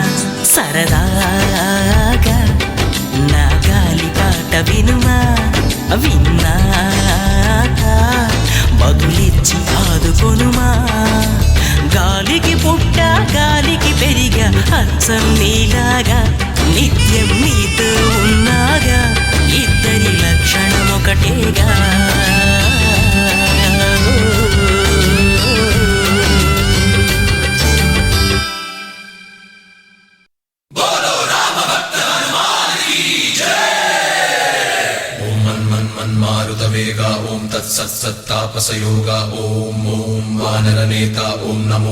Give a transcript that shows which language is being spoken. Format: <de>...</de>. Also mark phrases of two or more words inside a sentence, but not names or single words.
<te>సరదాగా నా గాలి పాట వినుమా, విన్నాక బదులిచ్చి ఆదుకొనుమా. గాలికి పుట్ట గాలికి అచ్చం నీలాగా నిత్యం నీతో ఉన్నాగా ఇద్దరి లక్షణం ఒకటేగా</te> <sa>मारुतवेगा ओं तत्सत्सत्तापसयोगा ओं ओं वानरनेता ओं नमो</sa>